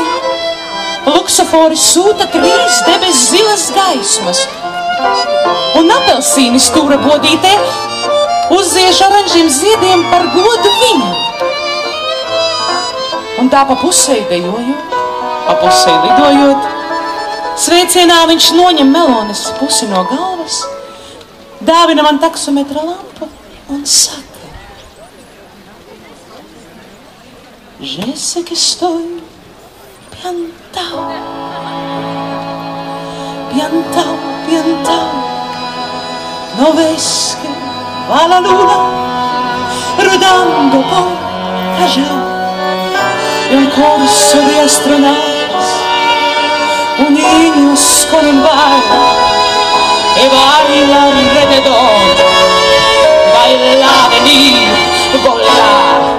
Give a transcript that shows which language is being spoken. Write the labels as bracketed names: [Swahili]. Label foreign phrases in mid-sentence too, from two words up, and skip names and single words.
[Latvian] Luksofori sūta 3 debes zilas gaismas, un apelsīni stūra bodītē uzziež oranžiem ziediem par godu viņam. Un tā pa pusei dejojot, pa pusei lidojot, sveicienā viņš noņem melones pusi no galvas, dāvina man taksometra lampu un saka: [Spanish] Je sais que estoy piantao, piantao, piantao. No ves que va la luna rodando por allá, y un corso de astronautas unidos con un baile que baila alrededor, baila, venir, volar.